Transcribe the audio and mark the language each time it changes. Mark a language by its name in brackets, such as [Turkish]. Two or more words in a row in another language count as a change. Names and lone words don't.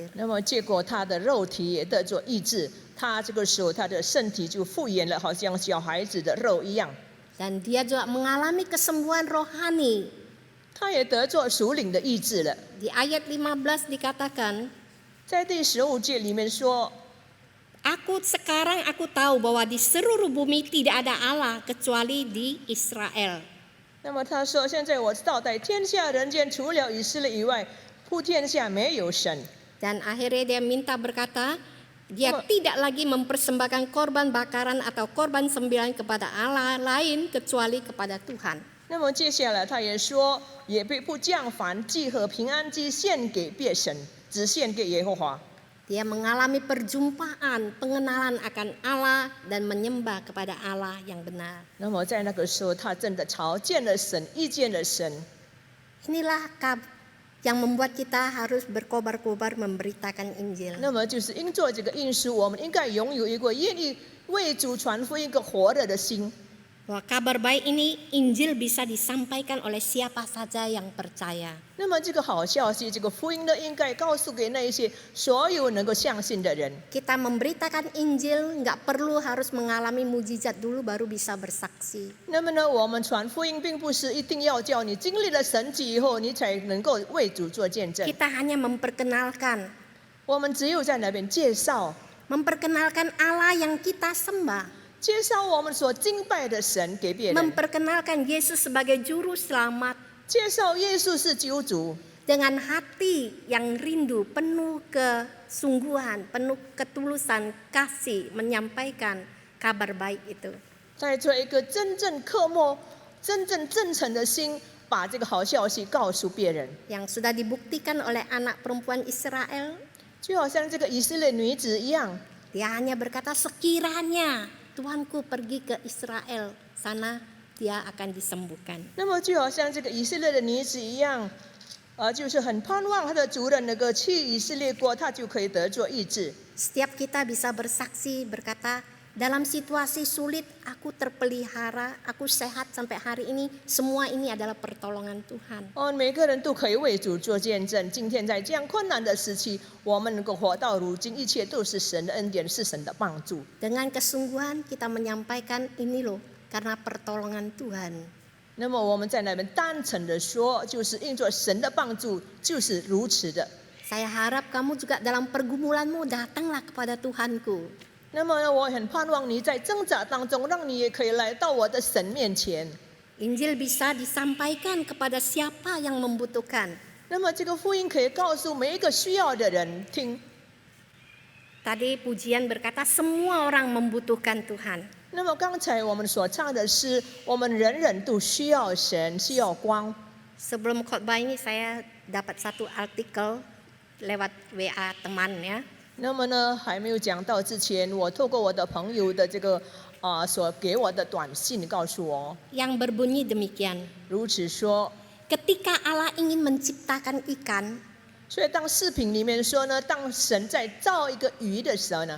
[Chinese] 那么结果他的肉体也得做医治，他这个时候他的身体就复原了，好像小孩子的肉一样。 [Indonesian] Dan dia juga mengalami kesembuhan rohani. [Chinese] 他也得做属灵的医治了。 [Indonesian] Di ayat 15 dikatakan, [Chinese] 在第15节里面说， [Indonesian] sekarang aku tahu bahwa di seluruh bumi tidak ada Allah kecuali di Israel. [Chinese] 那么他说，现在我知道，在天下人间除了以色列以外，普天下没有神。 [Indonesian] Dan akhirnya dia minta berkata, dia tidak lagi mempersembahkan korban bakaran atau korban sembilan kepada Allah lain kecuali kepada Tuhan. [Chinese] 那么接下来他也说，也不将燔祭和平安祭献给别神，只献给耶和华。 [Indonesian] Dia mengalami perjumpaan, pengenalan akan Allah dan menyembah kepada Allah yang benar. [Chinese] 那么在那个时候，他真的朝见了神，遇见了神。 [Indonesian] Inilah yang membuat kita harus berkobar-kobar memberitakan Injil. [Chinese] 那么就是因做这个因素，我们应该拥有一个愿意为主传福音、一个火热的心。 [Indonesian] Bahwa kabar baik ini Injil bisa disampaikan oleh siapa saja yang percaya. [Chinese] 那么这个好消息，这个福音呢，应该告诉给那一些所有能够相信的人。 [Indonesian] Kita memberitakan Injil nggak perlu harus mengalami mujizat dulu baru bisa bersaksi. [Chinese] 那么呢，我们传福音并不是一定要叫你经历了神迹以后，你才能够为主做见证。 [Indonesian] Kita hanya memperkenalkan, [Chinese] 我们只有在那边介绍 [Indonesian] memperkenalkan Allah yang kita sembah, [Chinese] 介绍我们所敬拜的神给别人， [Indonesian] memperkenalkan Yesus sebagai juru selamat [Chinese] 介绍耶稣是救主， [Indonesian] dengan hati yang rindu, penuh kesungguhan, penuh ketulusan, kasih menyampaikan kabar baik itu. [Chinese] 带着一个真正刻默、真正真诚的心，把这个好消息告诉别人。 [Indonesian] Yang sudah dibuktikan oleh anak perempuan Israel, [Chinese] 就好像这个以色列女子一样， [Indonesian] dia hanya berkata sekiranya Tuhanku pergi ke Israel, sana dia akan disembuhkan. [Chinese] 那么就好像这个以色列的女子一样，就是很盼望她的主人能够去以色列国，她就可以得做医治。 [Indonesian] Setiap kita bisa bersaksi berkata, dalam situasi sulit aku terpelihara, aku sehat sampai hari ini, semua ini adalah pertolongan Tuhan. [Chinese] 每个人都可以为主做见证。今天在这样困难的时期，我们能够活到如今，一切都是神的恩典，是神的帮助。 [Indonesian] Dengan kesungguhan kita menyampaikan ini loh, karena pertolongan Tuhan. [Chinese] 那么我们在那边单纯的说，就是因着神的帮助，就是如此的。 [Indonesian] Saya harap kamu juga dalam pergumulanmu datanglah kepada Tuhanku. [Chinese] 那么呢，我很盼望你在挣扎当中，让你也可以来到我的神面前。 [Indonesian] Injil bisa disampaikan kepada siapa yang membutuhkan. [Chinese] 那么这个福音可以告诉每一个需要的人听。 [Indonesian] Tadi pujian berkata semua orang membutuhkan Tuhan. [Chinese] 那么刚才我们所唱的是，我们人人都需要神，需要光。 [Indonesian] Sebelum khotbah ini saya dapat satu artikel lewat WA teman ya. [Chinese] 那么呢，还没有讲到之前，我透过我的朋友的这个所给我的短信告诉我， [Indonesian] yang berbunyi demikian. [Chinese] 如此说。 [Indonesian] Ketika Allah ingin menciptakan ikan, [Chinese] 所以当视频里面说呢，当神在造一个鱼的时候呢，